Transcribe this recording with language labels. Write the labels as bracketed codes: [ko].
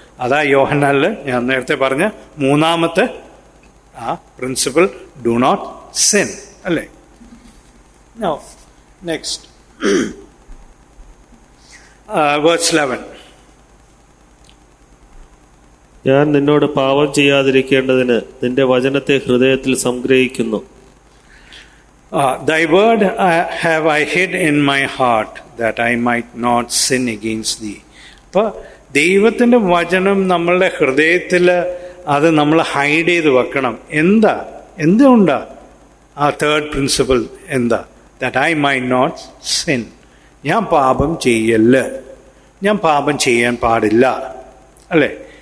[ml] അതാ യോഹന്നാനിൽ ഞാൻ നേരത്തെ പറഞ്ഞ 3ാമത്തെ ആ പ്രിൻസിപ്പിൾ, [en] do not sin [ml] അല്ലേ? [en] Now, next. Verse 11. [ml] ഞാൻ നിന്നോട് പാപം ചെയ്യാതിരിക്കേണ്ടതിന് നിന്റെ വചനത്തെ ഹൃദയത്തിൽ സംഗ്രഹിക്കുന്നു. [en] Thy word have I hid in my heart, that I might not sin against thee. [ml] അപ്പോൾ ദൈവത്തിൻ്റെ വചനം നമ്മളുടെ ഹൃദയത്തിൽ അത് നമ്മൾ ഹൈഡ് ചെയ്ത് വെക്കണം. എന്തുകൊണ്ടാ ആ തേർഡ് പ്രിൻസിപ്പിൾ എന്താ? [en] That I might not sin. [ml] ഞാൻ പാപം ചെയ്യല്ല, ഞാൻ പാപം ചെയ്യാൻ പാടില്ല, അല്ലേ?